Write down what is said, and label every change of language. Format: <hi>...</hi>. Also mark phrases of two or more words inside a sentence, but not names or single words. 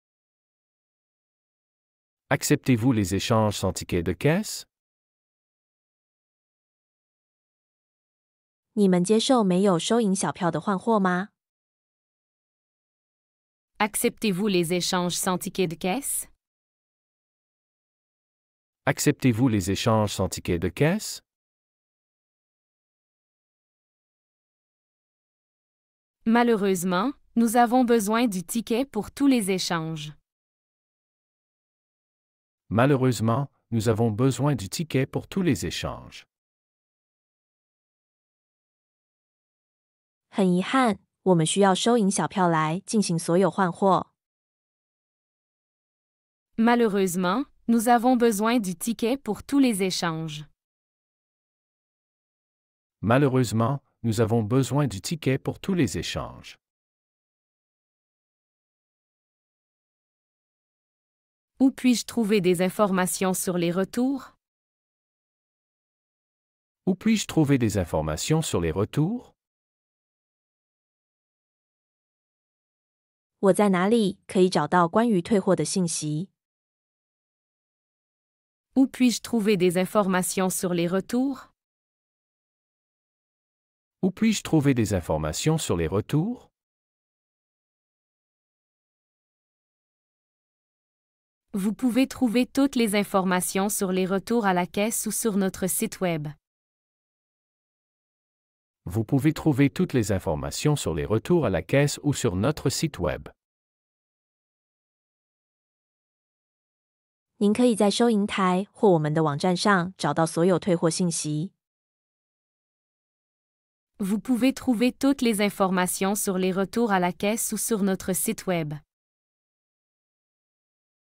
<fr>Acceptez-vous les échanges sans ticket de caisse?</fr> <zh>你们接受没有收银小票的换货吗？</zh> <fr>Acceptez-vous les échanges sans ticket de caisse? Acceptez-vous les échanges sans ticket de caisse? Malheureusement, nous avons besoin du ticket pour tous les échanges. Malheureusement, nous avons besoin du ticket pour tous les échanges.</fr> <zh>很遗憾，我们需要收银小票来进行所有换货。</zh> <fr>Malheureusement, nous avons besoin du ticket pour tous les échanges. Malheureusement, nous avons besoin du ticket pour tous les échanges. Où puis-je trouver des informations sur les retours? Où puis-je trouver des informations sur les retours?</fr> <zh>我在哪里可以找到关于退货的信息？</zh> <fr>Où puis-je trouver des informations sur les retours? Où puis-je trouver des informations sur les retours? Vous pouvez trouver toutes les informations sur les retours à la caisse ou sur notre site Web. Vous pouvez trouver toutes les informations sur les retours à la caisse ou sur notre site Web.</fr> <zh>您可以在收银台或我们的网站上找到所有退货信息。</zh> <fr>Vous pouvez trouver toutes les informations sur les retours à la caisse ou sur notre site Web.</fr>